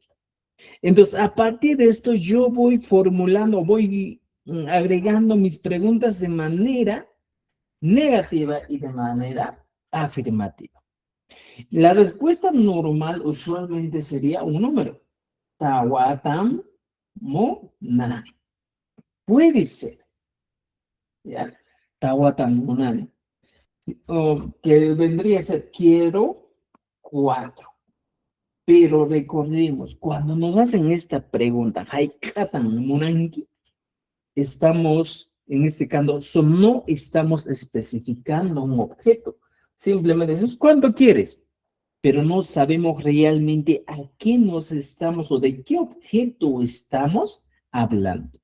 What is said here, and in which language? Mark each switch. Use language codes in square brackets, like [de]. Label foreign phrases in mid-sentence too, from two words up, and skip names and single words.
[es] Entonces, a partir de esto, yo voy formulando, voy agregando mis preguntas de manera negativa y de manera afirmativa. La respuesta normal usualmente sería un número. [qu] Tawatam mo nanani. [es] Puede ser, ¿ya? [qu] Tawatam mo nanani. [es] O que vendría a ser quiero 4. Pero recordemos, cuando nos hacen esta pregunta, [qu] Haikatan Munanki, [es] estamos, en este caso, no estamos especificando un objeto. Simplemente decimos, ¿cuánto quieres? Pero no sabemos realmente a qué nos estamos o de qué objeto estamos hablando.